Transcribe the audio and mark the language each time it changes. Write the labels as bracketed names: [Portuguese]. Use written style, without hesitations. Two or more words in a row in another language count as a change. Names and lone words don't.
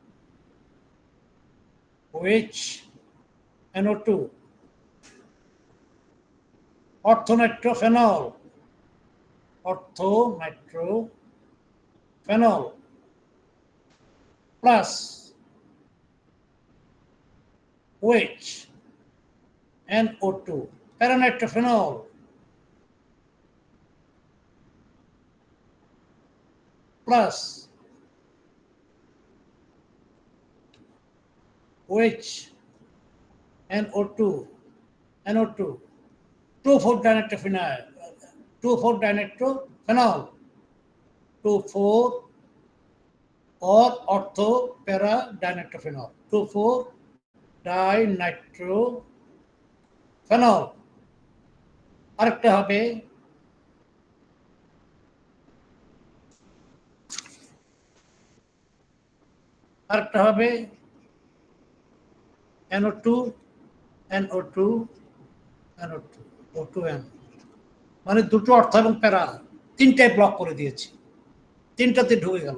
[Bangla] OH, NO2, অর্থোনাইট্রোফেনল, প্লাস OH, NO2, প্যারানাইট্রোফেনল [English] প্লাস OH, NO2, 2,4-dinitrophenol, 2,4-dinitrophenol, 2,4 or ortho-para-dinitrophenol, 2,4-dinitrophenol। [Bangla] আরেকটা হবে NO2, NO2, NO2, O2N, মানে দুটো অর্থ এবং প্যারা 3টায় ব্লক করে দিয়েছি, 3টাতে ঢুকে গেল।